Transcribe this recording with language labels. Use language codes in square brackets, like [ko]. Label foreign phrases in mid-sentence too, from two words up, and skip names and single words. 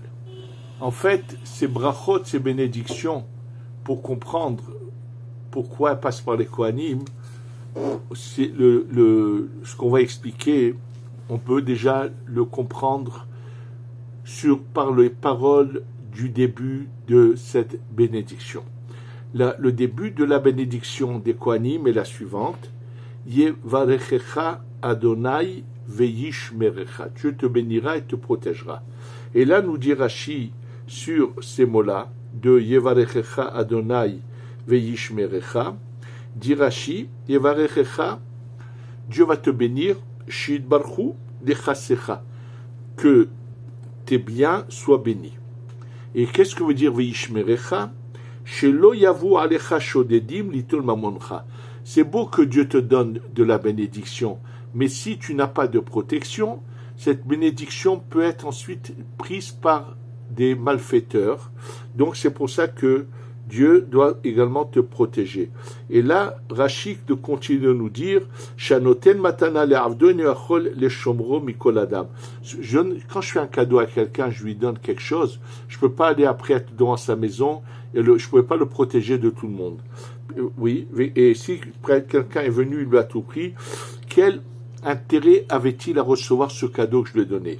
[fr] En fait, ces brachot, ces bénédictions, pour comprendre pourquoi elles passent par les Kohanim, c'est ce qu'on va expliquer, on peut déjà le comprendre par les paroles du début de cette bénédiction. Le début de la bénédiction des Kohanim est la suivante: [he] יברכך ה׳ וישמרך. [fr] Dieu te bénira et te protégera. Et là, nous dit Rashi sur ces mots-là, de [he] יברכך ה׳ וישמרך. [fr] Dit Rashi, yevarechecha, Dieu va te bénir, [he] שיתברכו נכסיך, [fr] que tes biens soient bénis. Et qu'est-ce que veut dire ve'yishmerecha? [he] שלא יבואו עליך שודדים ליטול ממונך. [fr] C'est beau que Dieu te donne de la bénédiction, mais si tu n'as pas de protection, cette bénédiction peut être ensuite prise par des malfaiteurs. Donc c'est pour ça que Dieu doit également te protéger. Et là, Rashi continue de nous dire, [he] שנותן מתנה לעבדו יכול לשמרו מכל אדם. [fr] Quand je fais un cadeau à quelqu'un, je lui donne quelque chose, je ne peux pas aller après être devant sa maison et je ne pouvais pas le protéger de tout le monde. Oui, et si quelqu'un est venu, il lui a tout pris, quel intérêt avait-il à recevoir ce cadeau que je lui ai donné?